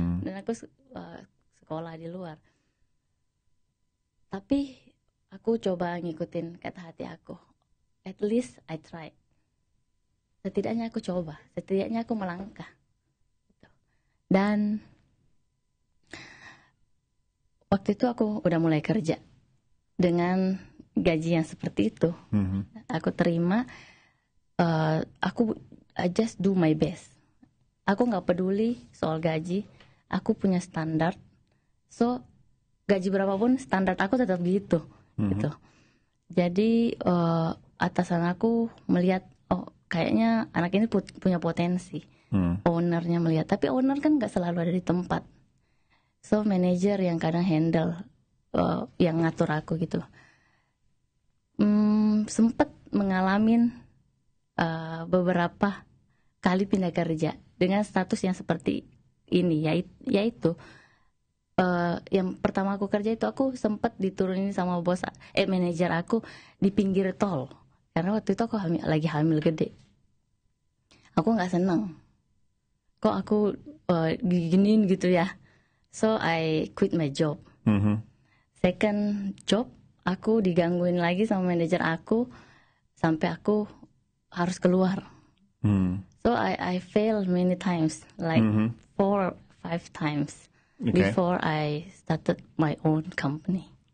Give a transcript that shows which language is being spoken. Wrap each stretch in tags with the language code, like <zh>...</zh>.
<id>Dan aku sekolah di luar. Tapi aku coba ngikutin kata hati aku.</id> <en>At least I tried.</en> <id>Setidaknya aku coba, setidaknya aku melangkah. Dan waktu itu aku udah mulai kerja dengan gaji yang seperti itu. Aku terima,</id> <en>I just do my best.</en> <id>Aku nggak peduli soal gaji, aku punya standar. So gaji berapapun standar aku tetap gitu. Gitu. Jadi atasan aku melihat, oh kayaknya anak ini punya potensi. Ownernya melihat, tapi owner kan nggak selalu ada di tempat. So manager yang kadang handle, yang ngatur aku gitu. Sempat mengalami beberapa kali pindah kerja dengan status yang seperti ini, yaitu yang pertama aku kerja itu aku sempat diturunin sama bos manajer aku di pinggir tol karena waktu itu aku lagi hamil gede. Aku nggak seneng, kok aku diginiin gitu ya.</id> <en>So I quit my job. Second job</en> <id>aku digangguin lagi sama manajer aku sampai aku harus keluar.</id> <en>So I failed many times, like 4 or 5 times. Before I started my own company.</en>